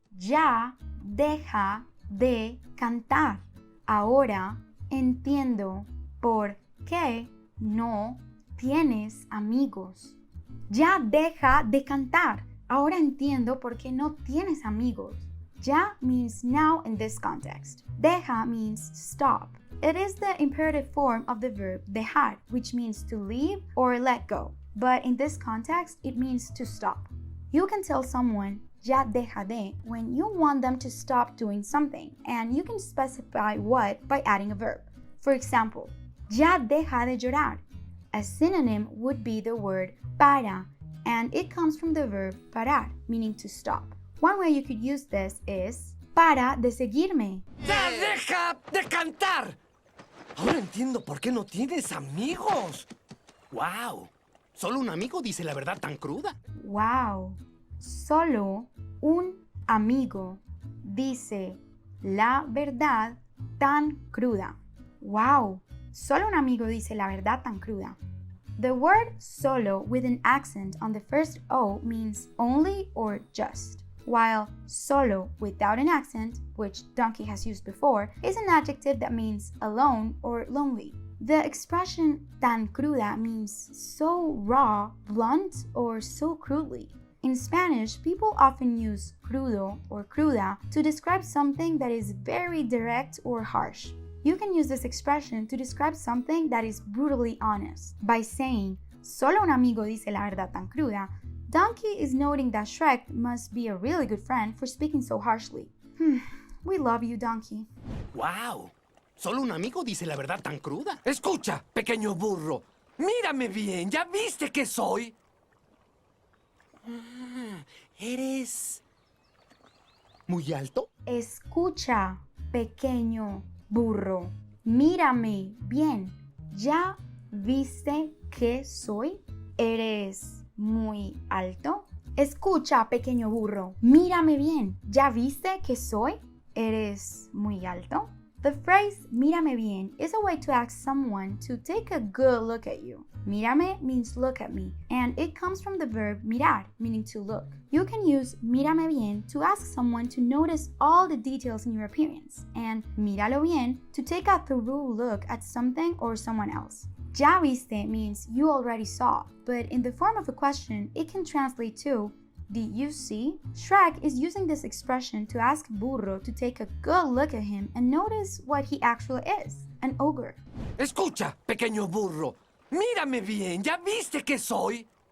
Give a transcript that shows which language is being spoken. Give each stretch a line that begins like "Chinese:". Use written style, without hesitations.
Spanish: Ya deja de cantar. Ahora entiendo por qué no tienes amigos. Ya deja de cantar. Ahora entiendo por qué no tienes amigos.
English: Ya means now in this context. Deja means stop. It is the imperative form of the verb dejar, which means to leave or let go. But in this context, it means to stop. You can tell someone ya deja de when you want them to stop doing something, and you can specify what by adding a verb. For example, ya deja de llorar. A synonym would be the word para, and it comes from the verb parar, meaning to stop. One way you could use this is para de seguirme.
Spanish: ¡Ya deja de cantar! Ahora entiendo por qué no tienes amigos. ¡Wow! Solo un amigo dice la verdad tan cruda. Wow, solo un amigo dice la verdad tan cruda. Wow, solo un amigo dice la verdad tan cruda.
English: The word solo with an accent on the first O means only or just, while solo without an accent, which Donkey has used before, is an adjective that means alone or lonely. The expression tan cruda means so raw, blunt, or so crudely. In Spanish, people often use crudo or cruda to describe something that is very direct or harsh. You can use this expression to describe something that is brutally honest. By saying, solo un amigo dice la verdad tan cruda, Donkey is noting that Shrek must be a really good friend for speaking so harshly. We love you, Donkey. ¡Wow!
Spanish: Solo un amigo dice la verdad tan cruda. Escucha, pequeño burro. Mírame bien, ¿ya viste qué soy? ¿Eres muy alto? Escucha, pequeño burro. Mírame bien. ¿Ya viste que soy? ¿Eres muy alto? Escucha, pequeño burro. Mírame bien. ¿Ya viste que soy? ¿Eres muy alto?
English: The phrase mírame bien is a way to ask someone to take a good look at you. Mírame means look at me, and it comes from the verb mirar, meaning to look. You can use mírame bien to ask someone to notice all the details in your appearance, and míralo bien to take a thorough look at something or someone else. Ya viste means you already saw, but in the form of a question, it can translate to did you see? Shrek is using this expression to ask Burro to take a good look at him and notice what he actually is, an ogre.
Spanish: Escucha, pequeño burro. Mírame bien, ¿ya viste que soy?